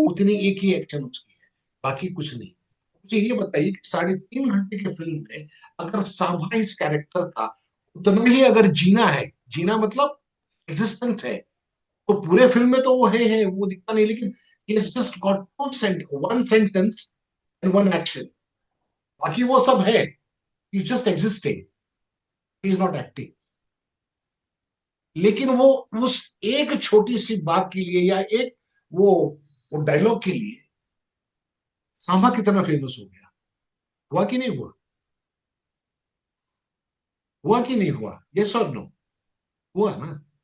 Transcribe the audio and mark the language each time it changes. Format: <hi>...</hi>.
<hi>उतनी एक ही एक्शन उसकी है, बाकी कुछ नहीं। मुझे ये बताइए कि 3.5 घंटे की फिल्म में अगर सांबा इस कैरेक्टर का उतना ही अगर जीना है, जीना मतलब एग्जिस्टेंस है, तो पूरे फिल्म में तो वो है वो दिखता नहीं, लेकिन</hi> <en>he has just got one sentence and one action,</en> <hi>बाकी वो सब है।</hi> <en>He's just existing, he is not acting।</en> <hi>लेकिन वो उस एक छोटी सी बात के लिए या एक वो डायलॉग के लिए सांभा कितना फेमस हो गया। हुआ कि नहीं हुआ? हुआ कि नहीं हुआ? यस और नो? हुआ ना।</hi>